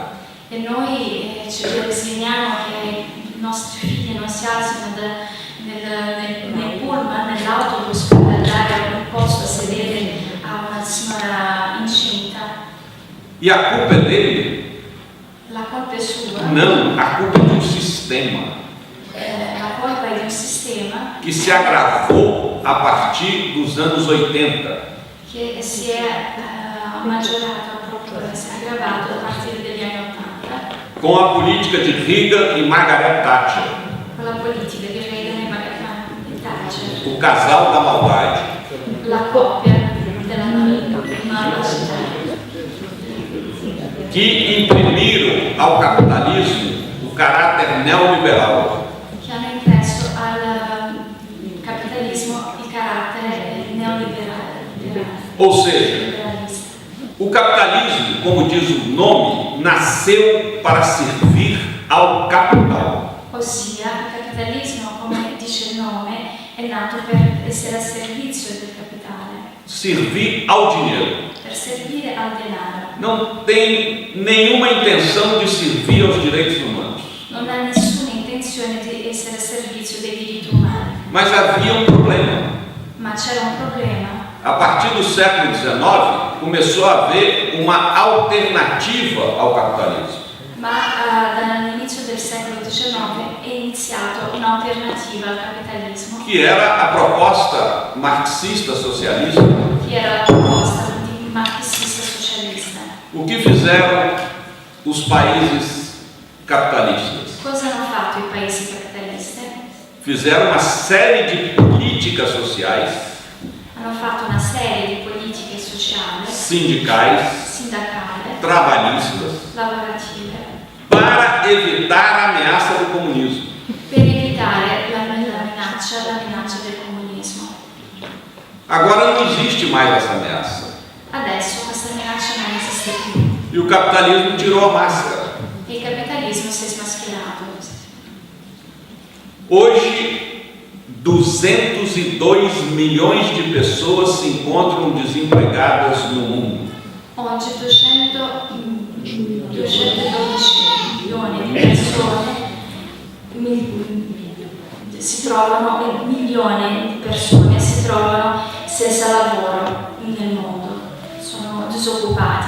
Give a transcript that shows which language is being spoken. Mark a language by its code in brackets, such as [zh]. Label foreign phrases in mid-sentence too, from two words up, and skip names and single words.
[it] E noi ci resigniamo che i nostri figli non si alzino nel pullman, nell'autobus per dare un posto a sedere a una signora incinta. [pt] E a culpa é dele? [it] La colpa è sua. [pt] Não, a culpa é de um sistema [it] La colpa è di un sistema [pt] que se agravou a partir dos anos 80. [it] che si è maggiorato proprio, si è aggravato a partire dagli anni 80 [pt] Com a política de Reagan e Margaret Thatcher, [it] con la politica di Reagan e Thatcher, [pt] o casal da maldade. [it] la coppia della malvagità, [pt] Que imprimiram ao capitalismo o caráter neoliberal. [it] che hanno impresso al capitalismo il carattere neoliberale. [pt] Ou seja, [it] Liberalista. [pt] o capitalismo, como diz o nome, nasceu para servir ao capital. [it] Ossia, il capitalismo, come dice il nome, è nato per essere a servizio del capitale, [pt] Servir ao dinheiro. [it] per servire al denaro. [pt] Não tem nenhuma intenção de servir aos direitos humanos. [it] Non ha nessuna intenzione di essere a servizio dei diritti umani, [pt] Mas havia um problema. [it] ma c'era un problema. [pt] A partir do século XIX, começou a haver uma alternativa ao capitalismo. [it] Ma dall'inizio del secolo XIX è iniziata un'alternativa al capitalismo, [pt] Que era a proposta marxista socialista. [it] che era la proposta di marxista socialista. [pt] O que fizeram os países capitalistas? [it] Cosa hanno fatto i paesi capitalisti? [pt] Fizeram uma série de políticas sociais, [it] Hanno fatto una serie di politiche sociali, [pt] sindicais, [it] sindacali, [pt] trabalhistas, [it] lavorative, [pt] para evitar a ameaça do comunismo. [it] per evitare la minaccia del comunismo. [pt] Agora não existe mais essa ameaça. [it] Adesso questa minaccia non esiste più [pt] E o capitalismo tirou a máscara. [it] e il capitalismo si è smascherato. [pt] Hoje, 202 milhões de pessoas se encontram desempregadas no mundo. [it] Oggi 212 milioni di persone si trovano, milioni di persone si trovano senza lavoro nel mondo, sono disoccupati.